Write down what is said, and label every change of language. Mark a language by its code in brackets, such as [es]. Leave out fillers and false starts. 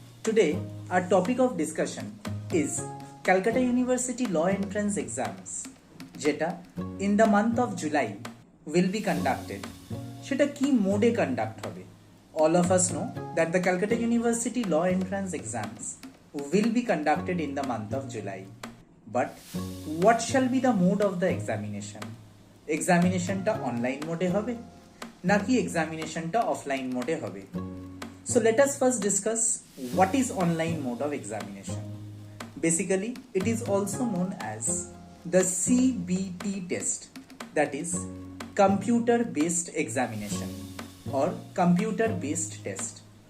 [en] Today our topic of discussion is Calcutta University Law Entrance Exams যেটা in the month of July will be conducted. [bn] সেটা কি মোডে conduct হবে? [en] All of us know that the Calcutta University Law Entrance Exams will be conducted in the month of July. But what shall be the mode of the examination? [bn] এক্সামিনেশনটা online মোডে হবে নাকি এক্সামিনেশনটা offline মোডে হবে? [en] So let us first discuss what is online mode of examination. Basically, it is also known as the CBT test, that is computer based examination or computer based test.